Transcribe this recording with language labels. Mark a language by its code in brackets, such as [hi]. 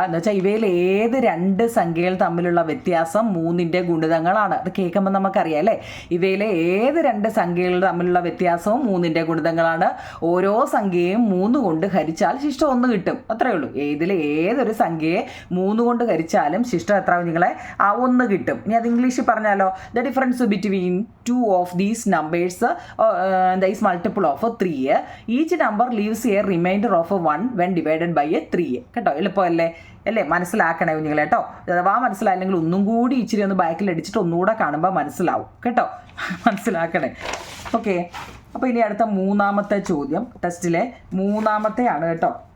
[ml] എന്ന് വെച്ചാൽ ഇവയിൽ ഏത് 2 സംഖ്യകൾ തമ്മിലുള്ള വ്യത്യാസം 3ൻ്റെ ഗുണിതങ്ങളാണ്. അത് കേൾക്കുമ്പോൾ നമുക്കറിയാം അല്ലേ? ഇവയിലെ ഏത് 2 സംഖ്യകൾ തമ്മിലുള്ള വ്യത്യാസവും 3ൻ്റെ ഗുണിതങ്ങളാണ്. ഓരോ സംഖ്യയും 3 കൊണ്ട് ഹരിച്ചാൽ ശിഷ്ടം 1 കിട്ടും. അത്രയേ ഉള്ളൂ. ഏതൊരു സംഖ്യയെ 3 കൊണ്ട് ഹരിച്ചാലും ശിഷ്ടം എത്ര കുഞ്ഞുങ്ങളെ? 1 കിട്ടും. ഇനി അത് ഇംഗ്ലീഷിൽ പറഞ്ഞാലോ? [en] The difference between 2 of these numbers is multiple of 3. Each number leaves a remainder of 1 when divided by 3. [ml] കേട്ടോ? എളുപ്പമല്ലേ? മനസ്സിലാക്കണേ കുഞ്ഞുങ്ങളെ കേട്ടോ. അഥവാ മനസ്സിലായില്ലെങ്കിൽ ഒന്നും കൂടി ഇച്ചിരി ഒന്ന് ബാക്കിൽ അടിച്ചിട്ട് ഒന്നുകൂടെ കാണുമ്പോൾ മനസ്സിലാവും കേട്ടോ. മനസ്സിലാക്കണേ. ഓക്കെ. അപ്പോൾ ഇനി അടുത്ത 3ാമത്തെ ചോദ്യം ടെസ്റ്റിലെ 3ാമത്തെയാണ് കേട്ടോ.